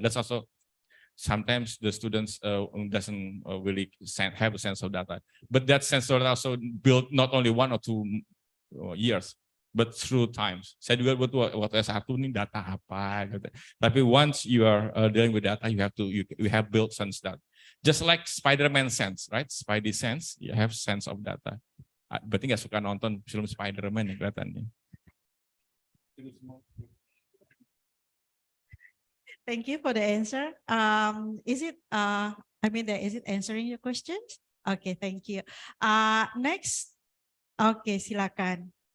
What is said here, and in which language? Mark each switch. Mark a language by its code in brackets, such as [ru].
[en] That's also sometimes the students doesn't really have a sense of data, but that sense of data also built not only 1 or 2 years, but through times. [id] Saya juga butuh waktu S1 nih data apa gitu. Tapi [en] once you are dealing with data, you have built sense that. Just like Spider-Man sense, right? Spidey sense, you have sense of data. [id] Berarti nggak suka nonton film Spider-Man ya kelihatannya. [en] Thank you for the answer. Is it is it answering your questions? Okay, thank you. Next. Okay, silakan.